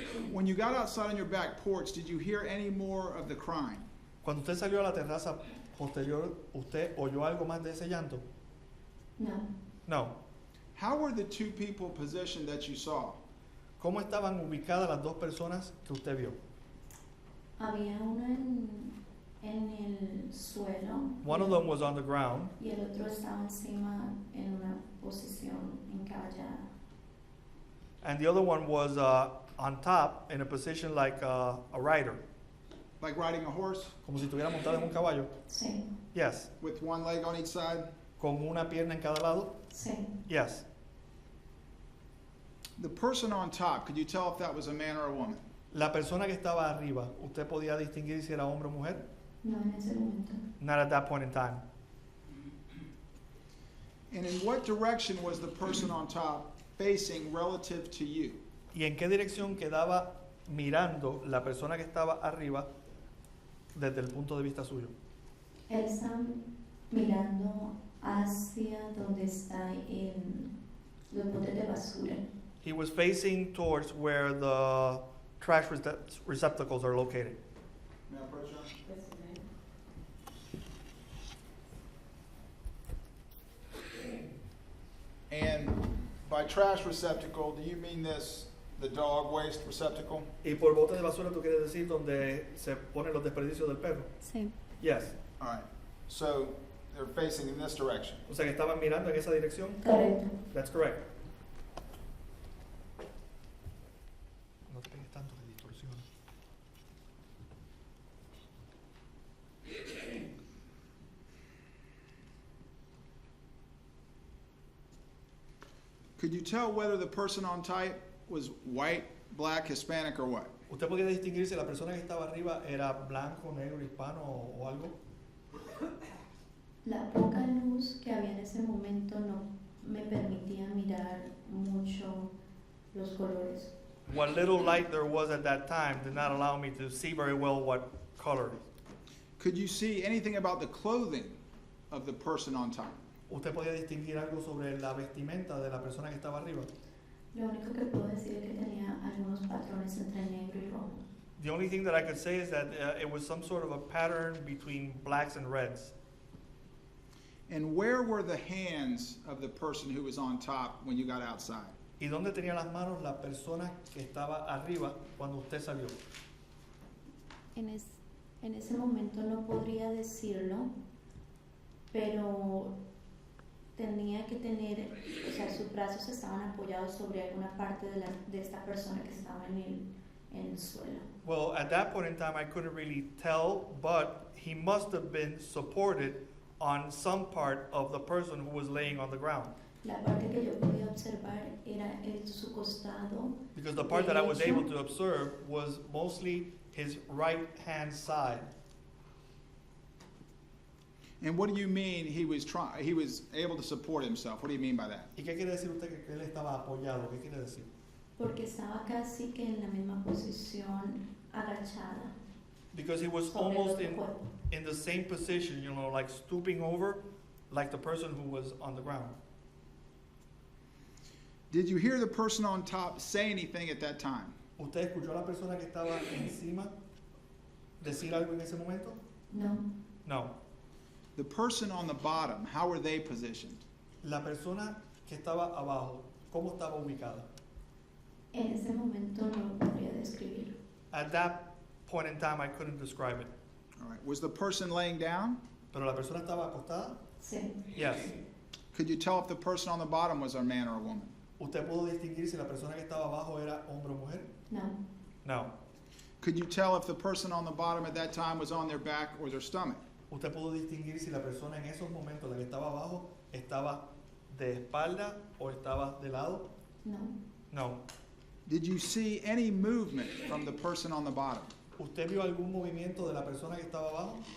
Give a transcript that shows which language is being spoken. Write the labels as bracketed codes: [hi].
[en] When you got outside on your back porch, did you hear any more of the crying? [es] Cuando usted salió a la terraza posterior, ¿usted oyó algo más de ese llanto? No. [en] No. How were the two people positioned that you saw? [es] ¿Cómo estaban ubicadas las dos personas que usted vio? Había una en el suelo. [en] One of them was on the ground, [es] Y el otro estaba encima en una posición encaballada. [en] and the other one was on top in a position like a rider, Like riding a horse [es] como si estuviera montado en un caballo. Sí. [en] Yes. with one leg on each side? [es] Con una pierna en cada lado. Sí. [en] Yes. The person on top, could you tell if that was a man or a woman? [es] La persona que estaba arriba, ¿usted podía distinguir si era hombre o mujer? No en ese momento. [en] Not at that point in time. And in what direction was the person on top facing relative to you? [es] ¿Y en qué dirección quedaba mirando la persona que estaba arriba desde el punto de vista suyo? Él está mirando hacia donde está los botes de basura. [en] He was facing towards where the trash receptacles are located. May I approach you? And by trash receptacle, do you mean this, the dog waste receptacle? [es] Y por bote de basura, ¿tú quieres decir donde se ponen los desperdicios del perro? Sí. [en] Yes. All right. So they're facing in this direction. [es] O sea que estaban mirando en esa dirección. Correcto. [en] That's correct. [es] No te pegues tanto de distorsión. [en] Could you tell whether the person on type was white, black, Hispanic, or what? [es] ¿Usted podía distinguir si la persona que estaba arriba era blanco, negro, hispano o algo? La poca luz que había en ese momento no me permitía mirar mucho los colores. [en] What little light there was at that time did not allow me to see very well what color. Could you see anything about the clothing of the person on top? [es] ¿Usted podía distinguir algo sobre la vestimenta de la persona que estaba arriba? Lo único que puedo decir es que tenía algunos patrones entre negro y rojo. [en] The only thing that I could say is that it was some sort of a pattern between blacks and reds. And where were the hands of the person who was on top when you got outside? [es] ¿Y dónde tenía las manos la persona que estaba arriba cuando usted salió? En ese momento no podría decirlo, pero tenía que tener, o sea, sus brazos estaban apoyados sobre alguna parte de esta persona que estaba en el suelo. [en] Well, at that point in time, I couldn't really tell, but he must have been supported on some part of the person who was laying on the ground. [es] La parte que yo podía observar era su costado. [en] Because the part that I was able to observe was mostly his right hand side. And what do you mean he was able to support himself? What do you mean by that? [es] ¿Y qué quiere decir usted que él estaba apoyado? ¿Qué quiere decir? Porque estaba casi que en la misma posición agachada. [en] Because he was almost in the same position, you know, like stooping over, like the person who was on the ground. Did you hear the person on top say anything at that time? [es] ¿Usted escuchó a la persona que estaba encima decir algo en ese momento? No. [en] No. The person on the bottom, how were they positioned? [es] La persona que estaba abajo, ¿cómo estaba ubicada? En ese momento no lo podría describir. [en] At that point in time, I couldn't describe it. All right. Was the person laying down? [es] Pero la persona estaba acostada? Sí. [en] Yes. Could you tell if the person on the bottom was a man or a woman? [es] ¿Usted pudo distinguir si la persona que estaba abajo era hombre o mujer? No. [en] No. Could you tell if the person on the bottom at that time was on their back or their stomach? [es] ¿Usted pudo distinguir si la persona en esos momentos, la que estaba abajo, estaba de espalda o estaba de lado? No. [en] No. Did you see any movement from the person on the bottom? [es] ¿Usted vio algún movimiento de la persona que estaba abajo?